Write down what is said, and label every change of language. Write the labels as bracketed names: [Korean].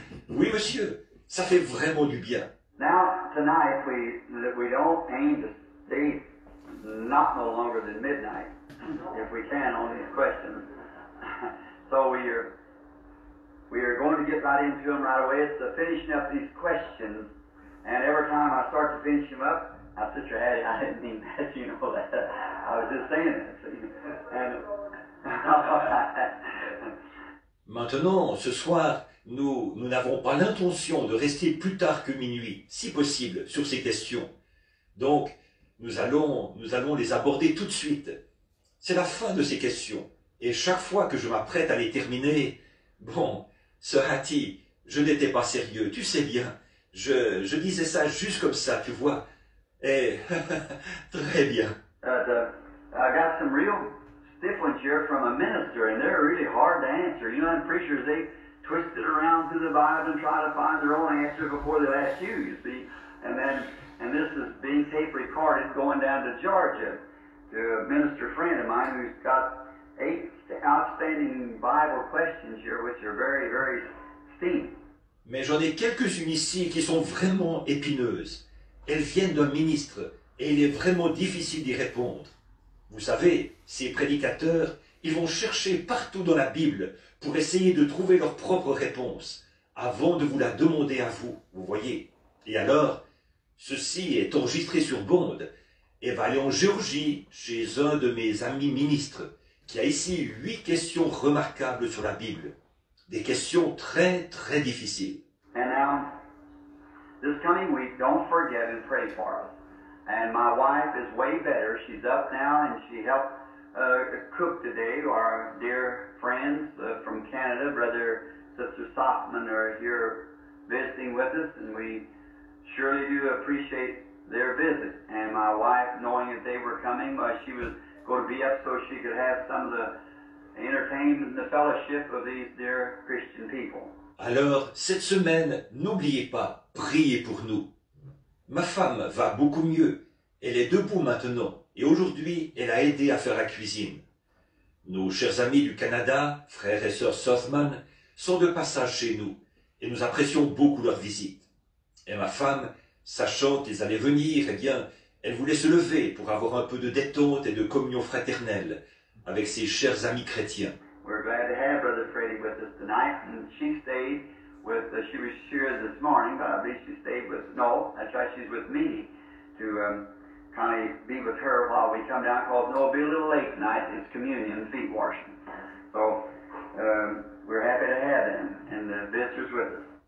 [French] Oui, monsieur, ça fait vraiment du bien. [English] Now, tonight, we don't aim to stay not no longer than midnight, if we can, on these questions. So we are going to get right into them right away. It's finishing up these questions, and every time I start to finish them up, now, Sister Hattie, I didn't mean that, you know that. I was just saying that. See? And [French] maintenant, ce soir, nous n'avons pas l'intention de rester plus tard que minuit, si possible, sur ces questions. Donc, nous allons les aborder tout de suite. C'est la fin de ces questions. Et chaque fois que je m'apprête à les terminer, bon, Sir Hattie, je n'étais pas sérieux, tu sais bien. Je disais ça juste comme ça, tu vois. Eh, très bien. [English] I got some real stiff ones here from a minister, and they're really hard to answer. You know, and preachers, they twist it around through the Bible and try to find their own answer before they'll ask you see. And this is being tape recorded going down to Georgia to a minister friend of mine who's got 8 outstanding Bible questions here, which are very, very steamy. [French] Mais j'en ai quelques-unes ici qui sont vraiment épineuses. Elles viennent d'un ministre et il est vraiment difficile d'y répondre. Vous savez, ces prédicateurs, ils vont chercher partout dans la Bible pour essayer de trouver leur propre réponse avant de vous la demander à vous, vous voyez. Et alors, ceci est enregistré sur bande et va aller en Géorgie chez un de mes amis ministres qui a ici 8 questions remarquables sur la Bible. Des questions très, très difficiles. [English] And now, this coming week, don't forget and pray for us. And my wife is way better. She's up now, and she helped cook today. Our dear friends from Canada, Brother, Sister Softman, are here visiting with us, and we surely do appreciate their visit. And my wife, knowing that they were coming, she was going to be up so she could have some of the entertainment and the fellowship of these dear Christian people. [French] Alors, cette semaine, n'oubliez pas, priez pour nous. Ma femme va beaucoup mieux. Elle est debout maintenant. Et aujourd'hui, elle a aidé à faire la cuisine. Nos chers amis du Canada, frères et sœurs Southman, sont de passage chez nous. Et nous apprécions beaucoup leur visite. Et ma femme, sachant qu'ils allaient venir, eh bien, elle voulait se lever pour avoir un peu de détente et de communion fraternelle avec ses chers amis chrétiens. [English] We're glad to have Brother Freddie with us tonight, and she stayed with, she was here this morning, but I believe she stayed with, no, that's right, she's with me, to kind of be with her while we come down, because no, it'll be a little late tonight, it's communion and feet washing. So, we're happy to have them, and the visitors with us.